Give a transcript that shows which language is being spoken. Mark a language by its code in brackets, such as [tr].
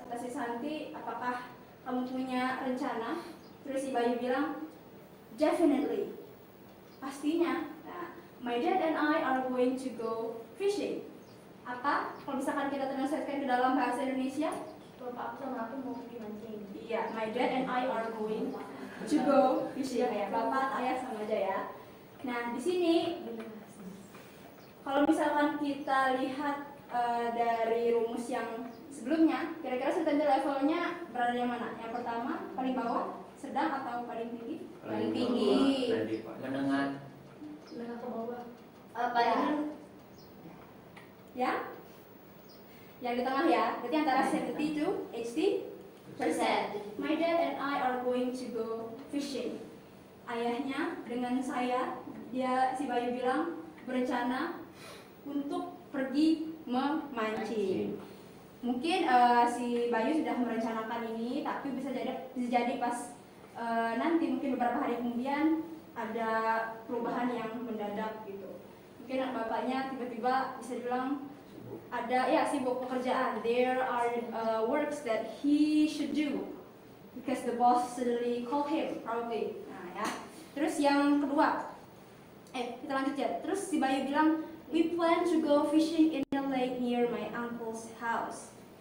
[id] Kata si Santi, apakah kamu punya rencana? Terus si Bayu bilang, definitely, pastinya. [en] Nah, my dad and I are going to go fishing. [id] Apa? Kalau misalkan kita translatekan ke dalam bahasa Indonesia, Bapak aku sama aku mau pergi mancing. [en] iya, my dad and I are going to go fishing. [id] Ya, bapak, ayah sama aja ya. Nah, di sini kalau misalkan kita lihat dari rumus yang sebelumnya, kira-kira certainty levelnya berada yang mana? Yang pertama, paling bawah, sedang atau paling tinggi? Paling tinggi. Menengah. Menengah ke bawah. Paling Ya? Yang di tengah ya, berarti antara 70 [en] to 80%. My dad and I are going to go fishing. [id] Ayahnya dengan saya, si Bayu bilang berencana untuk pergi memancing. Mungkin si Bayu sudah merencanakan ini, tapi bisa jadi pas nanti mungkin beberapa hari kemudian ada perubahan yang mendadak gitu. Mungkin bapaknya tiba-tiba bisa dibilang ada sibuk pekerjaan. [en] There are works that he should do because the boss suddenly call him probably. [id] Nah ya. Terus yang kedua, kita lanjut ya. Terus si Bayu bilang, [en] we plan to go fishing in a lake near my uncle's house.